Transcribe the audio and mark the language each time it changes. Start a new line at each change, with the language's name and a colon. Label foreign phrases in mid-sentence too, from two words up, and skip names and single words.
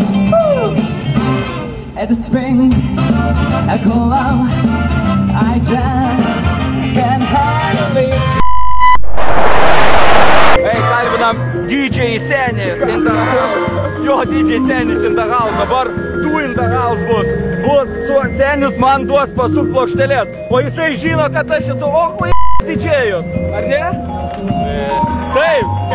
English: Woo! At the spring, I call love, I just can't handle it. Hey, kalbinam DJ Senis in the house. Jo, DJ Senis in the house.
Lithuanian: Dabar tu
English: in the house
Lithuanian: bus. Senis man duos pasuk plokštelės. O jisai žino, kad aš esu didžėjus. Ar ne? Taip.